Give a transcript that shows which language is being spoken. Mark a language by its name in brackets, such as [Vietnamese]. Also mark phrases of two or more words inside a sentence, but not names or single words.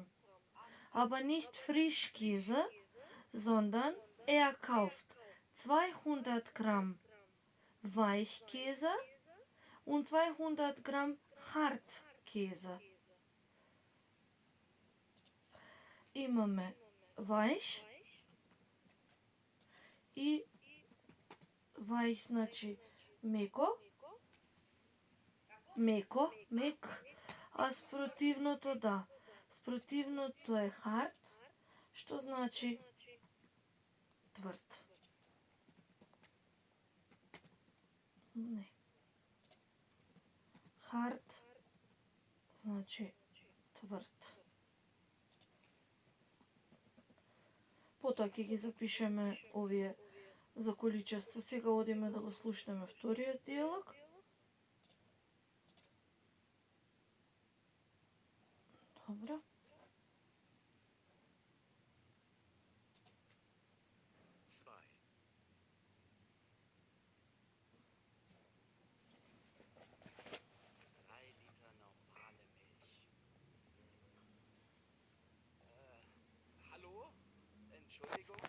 [German] Aber nicht Frischkäse, sondern er kauft 200 Gramm Weichkäse und 200 Gramm Hartkäse. [Macedonian] Имаме weich и weich значи меко, мек, а спротивното да. Спротивното е hard, што значи тврд. Не. Hard значи тврд. Потоа ќе ги запишеме овие за количество. Сега одиме да го слушнеме вториот диалог. Добро. [German] Zwei. Drei Liter normale Milch. Hallo? Entschuldigung?